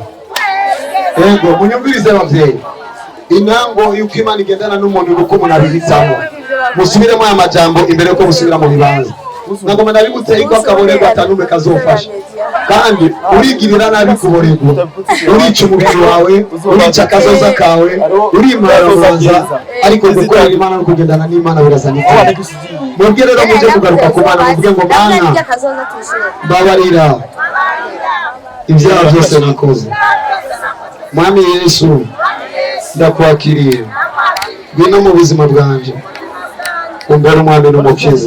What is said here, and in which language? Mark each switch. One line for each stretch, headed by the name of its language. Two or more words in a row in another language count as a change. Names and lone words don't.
Rundi: Yego, munyumvirize abavyeyi, intango yuko Imana igendana n'umuntu nuko umuntu abihitamo. Musubiremo aya majambo imbere yuko musubira mu bibanza. Nagoma nabigutse yuko akaborerwa atanume kazofasha, kandi urigirira nabi kuborerwa, urica umubiri wawe, urica akazoza kawe, urimaraza, ariko gukorera Imana no kugendana n'Imana birazana iki? Mubwire rero muje kugaruka ku Mana, mubwire ngo Mana babarira ibyaha byose nakoze. Mwami Yesu ndakwakiriye, ngwino mu buzima bwanje, umbere umwami n'umukiza.